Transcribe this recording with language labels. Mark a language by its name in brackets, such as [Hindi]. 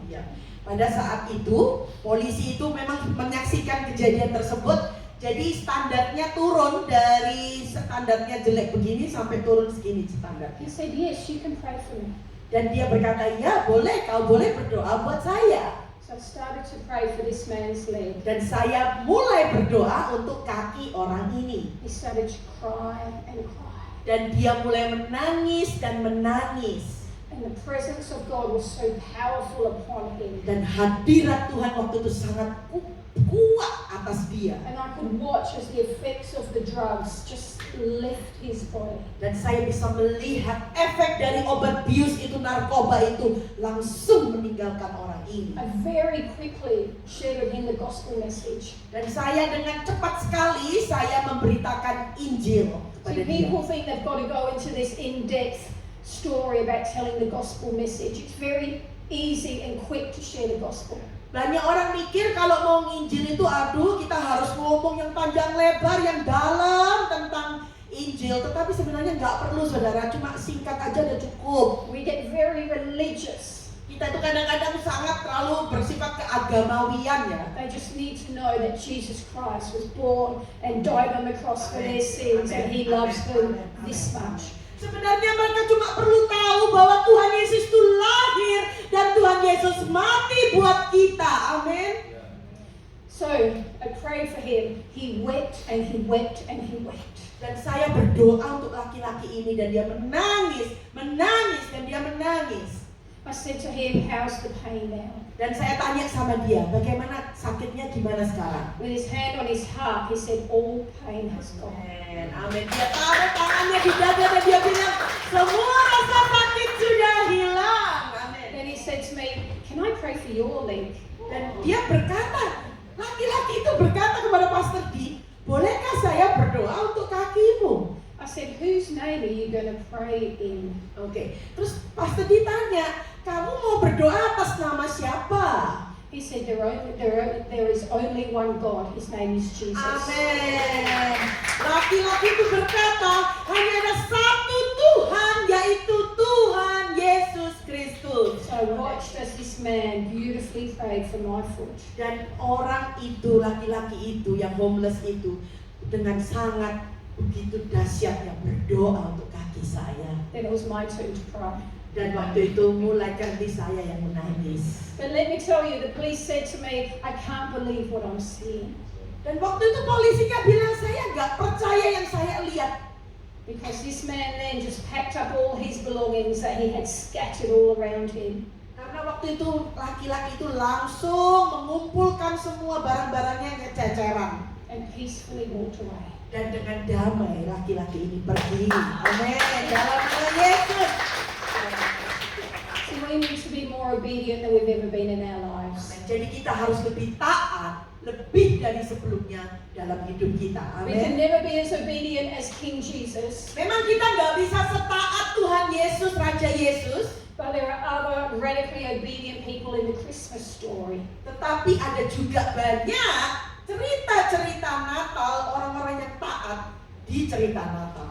[Indonesian] Ya. Pada saat itu, polisi itu memang menyaksikan kejadian tersebut. Jadi standarnya turun dari standarnya jelek begini sampai turun segini standarnya. [English] He said, yes, you can pray for me. [Indonesian] Dan dia berkata, ya boleh, kau boleh berdoa buat saya. [English] So I started to pray for this man's leg. [Indonesian] Dan saya mulai berdoa untuk kaki orang ini. [English] He started to cry and cry. [Indonesian] Dan dia mulai menangis dan menangis. [English] And the presence of God was so powerful upon him. [Indonesian] Dan hadirat Tuhan waktu itu sangat kuat atas dia. [English] And I could watch as the effects of the drugs just left his body. [Indonesian] Dan saya bisa melihat efek dari obat bius itu, narkoba itu langsung meninggalkan orang ini. [English] I very quickly shared with him the gospel message. [Indonesian] Dan saya dengan cepat sekali saya memberitakan Injil kepada [English] people think they've got to go into this in-depth story about telling the gospel message. It's very easy and quick to share the gospel. [Indonesian] Banyak orang mikir kalau mau nginjil itu aduh kita harus ngomong yang panjang lebar, yang dalam tentang Injil. Tetapi sebenarnya nggak perlu saudara, cuma singkat aja udah cukup. [English] We get very religious. [Indonesian] Kita itu kadang-kadang sangat terlalu bersifat keagamawian ya. [English] They just need to know that Jesus Christ was born and died on the cross for their sins and He loves them this much. [Indonesian] Sebenarnya mereka cuma perlu tahu bahwa Tuhan Yesus itu lahir dan Tuhan Yesus mati buat kita. Amin. [English] So I prayed for him. He wept and he wept and he wept. [Indonesian] Dan saya berdoa untuk laki-laki ini dan dia menangis, menangis dan dia menangis. [English] I said to him, how's the pain now? [Indonesian] Dan saya tanya sama dia, bagaimana sakitnya gimana sekarang? [English] With his hand on his heart, he said, all pain has gone. [Indonesian] Amin. Amin. Dia taruh tangannya di dada dan dia bilang, semua rasa sakit sudah hilang. Amin. [English] Then he said to me, can I pray for your leg? [Indonesian] Dan dia berkata, laki-laki itu berkata kepada Pastor D, bolehkah saya berdoa untuk kakimu? [English] I said, whose name are you going to pray in? [Indonesian] Oke. Terus Pastor D tanya, kamu mau berdoa atas nama siapa? [English] He said, there is only one God. His name is Jesus. [Indonesian] Amin. Laki-laki itu berkata, hanya ada satu Tuhan, yaitu Tuhan Yesus Kristus. [English] So I watched as this man beautifully prayed for my foot. [Indonesian] Dan orang itu, laki-laki itu, yang homeless itu, dengan sangat begitu dahsyatnya berdoa untuk kaki saya. [English] Then it was my turn to pray. [Indonesian] Dan waktu itu mulai kaki saya yang menangis. [English] But let me tell you, the police said to me, I can't believe what I'm seeing. [Indonesian] Dan waktu itu polisinya bilang, saya nggak percaya yang saya lihat. [English] Because this man then just packed up all his belongings that he had scattered all around him. [Indonesian] Karena waktu itu laki-laki itu langsung mengumpulkan semua barang-barangnya yang kececeran. [English] And peacefully walked away. [Indonesian] Dan dengan damai laki-laki ini pergi. Amin. Dalam nama Yesus. [English] So we need to be more obedient than we've ever been in our lives. [Indonesian] Jadi kita harus lebih taat, lebih dari sebelumnya dalam hidup kita. [English] We can never be as obedient as King Jesus, [Indonesian] Memang kita nggak bisa setaat Tuhan Yesus, Raja Yesus. [English] but there are other radically obedient people in the Christmas story. [Indonesian] Tetapi ada juga banyak cerita-cerita Natal, orang-orang yang taat di cerita Natal.